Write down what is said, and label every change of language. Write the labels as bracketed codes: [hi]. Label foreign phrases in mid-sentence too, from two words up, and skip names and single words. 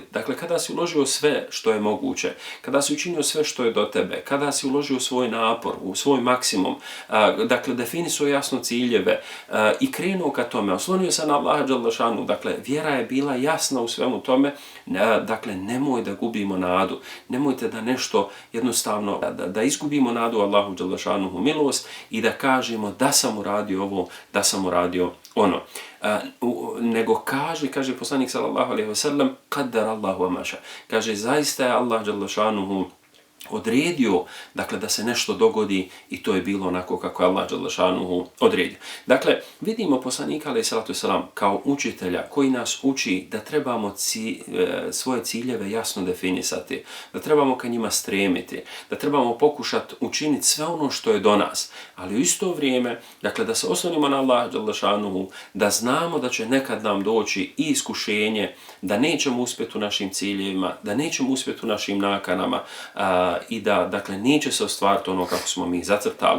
[bs] Dakle, kada si uložio sve što je moguće, kada si učinio sve što je do tebe, kada si uložio svoj napor, u svoj maksimum, dakle, definisao jasno ciljeve i krenuo ka tome, oslonio se na Allaha [ar] جل شأنه, [bs] dakle, vjera je bila jasna u svemu tome, dakle, nemoj da gubimo nadu, nemojte da nešto jednostavno, da izgubimo nadu Allahu [ar] جل شأنه [bs] milost i da kažemo da sam uradio ovo, da sam uradio ono. Nego kaže poslanik [ar] صلى الله عليه وسلم: "قدر الله وما شاء." [bs] Kaže zaista je Allah [ar] جل شأنه [bs] odredio, dakle, da se nešto dogodi i to je bilo onako kako je Allah [ar] جل شأنه [bs] odredio. Dakle, vidimo poslanika [ar] عليه الصلاة والسلام [bs] kao učitelja koji nas uči da trebamo svoje ciljeve jasno definisati, da trebamo ka njima stremiti, da trebamo pokušati učiniti sve ono što je do nas, ali u isto vrijeme, dakle, da se oslonimo na Allah [ar] جل شأنه, [bs] da znamo da će nekad nam doći i iskušenje, da nećemo uspjeti u našim ciljevima, da nećemo uspjeti u našim nakanama, i da, dakle, neće se ostvariti ono kako smo mi zacrtali.